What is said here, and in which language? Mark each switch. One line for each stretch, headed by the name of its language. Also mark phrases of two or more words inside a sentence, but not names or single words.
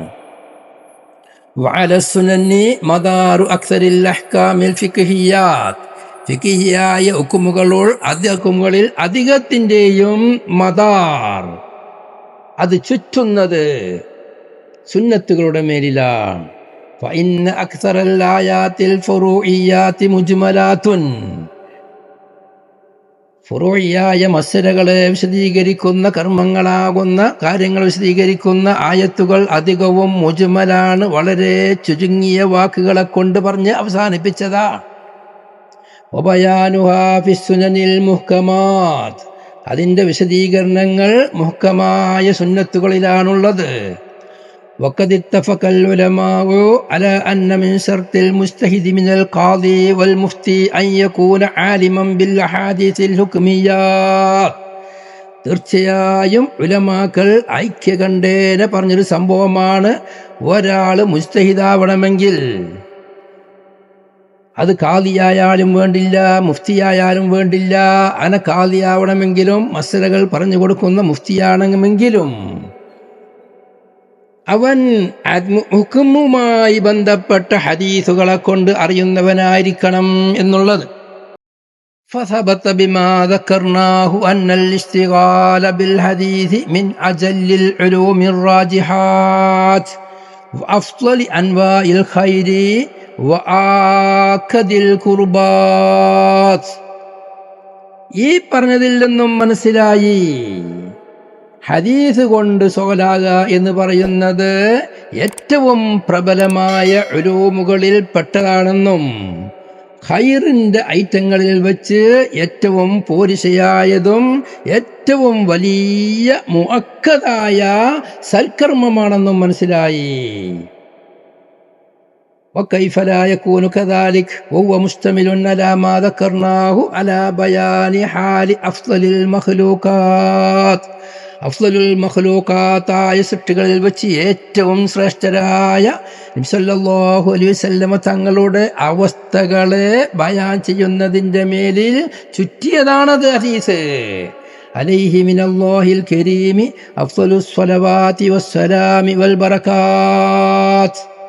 Arabic: وعلى السنن مدار أكثر الأحكام الفقهيات,
Malayalam: ഫിഖ്ഹിയായ ഹുക്മുകളിൽ അധികത്തിന്റെയും മദാർ, അത് ചുറ്റുന്നത് സുന്നത്തുകളുടെ മേലിലാണ്.
Arabic: فإن أكثر الآيات الفروعيات مجملات,
Malayalam: ഫുറൂഇയായ മസ്അലകളെ വിശദീകരിക്കുന്ന കർമ്മങ്ങളാകുന്ന കാര്യങ്ങൾ വിശദീകരിക്കുന്ന ആയത്തുകൾ അധികവും മുജ്മലാണ്, വളരെ ചുരുങ്ങിയ വാക്കുകളെ കൊണ്ട് പറഞ്ഞ് അവസാനിപ്പിച്ചതാ.
Arabic: وبيانها في السنن محكمات,
Malayalam: അതിന്റെ വിശദീകരണങ്ങൾ മുഹ്കമായ സുന്നത്തുകളിലാണുള്ളത്.
Arabic: وقد اتفق العلماء على أن من شرط المجتهد من القاضي والمفتي أن يكون عالما بالأحاديث الحكميات.
Malayalam: തീർച്ചയായും ഉലമാക്കൾ ഐക്യകണ്ഠേന പറഞ്ഞൊരു സംഭവമാണ്, ഒരാള് മുജ്തഹിദാവണമെങ്കിൽ, അത് ഖാദിയായാലും വേണ്ടില്ല, മുഫ്തിയായാലും വേണ്ടില്ല, ഖാദിയാവണമെങ്കിലും മസ്അലകൾ പറഞ്ഞു കൊടുക്കുന്ന മുഫ്തിയാണെങ്കിലും അവൻ ഹുക്മുമായി ബന്ധപ്പെട്ട ഹദീസുകളെ കൊണ്ട് അറിയുന്നവനായിരിക്കണം എന്നുള്ളത്.
Arabic: فثبت بما ذكرناه أن الاشتغال بالحديث من أجل العلوم الراجحات وأفضل أنواع الخير وآكد القربات.
Malayalam: ഈ പറഞ്ഞതിൽ നിന്നും മനസ്സിലായി, ഹദീസ് കൊണ്ട് സോലാകുക എന്ന് പറയുന്നത് ഏറ്റവും പ്രബലമായ ഉലൂമുകളിൽ പെട്ടതാണെന്നും ഖൈറിന്റെ ഐറ്റങ്ങളിൽ വെച്ച് ഏറ്റവും പോരിശയായതും ഏറ്റവും വലിയ മുഅക്കദായ സൽക്കർമ്മമാണെന്നും മനസ്സിലായി.
Arabic: وكيف لا يكون كذلك وهو مشتمل على ما ذكرناه على بيان حال أفضل المخلوقات. أفضل المخلوقات
Malayalam: സൃഷ്ടികളിൽ വെച്ച് ഏറ്റവും ശ്രേഷ്ഠരായ നബി
Arabic: صلى الله عليه وسلم
Malayalam: തങ്ങളുടെ അവസ്ഥകളെ ബയാൻ ചെയ്യുന്നതിന്റെ മേലിൽ ചുറ്റിയതാണത് ഹദീസ്.
Arabic: عليه من الله الكريم أفضل الصلوات والسلام والبركات.